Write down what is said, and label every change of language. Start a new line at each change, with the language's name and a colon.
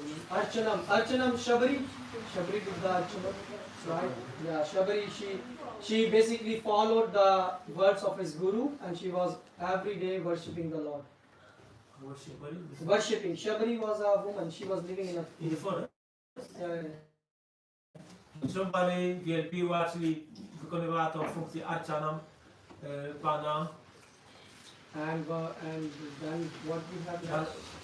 English: Archanam, Shabari did the Archanam, right? Yeah, Shabari, she basically followed the words of his guru and she was every day worshipping the Lord. Worshipping. Shabari was a woman, she was living in a In the forest. yeah.
Polish: Szambary wielbiła, czyli wykonywała tą funkcję Archanam Pana.
English: And then what we have next?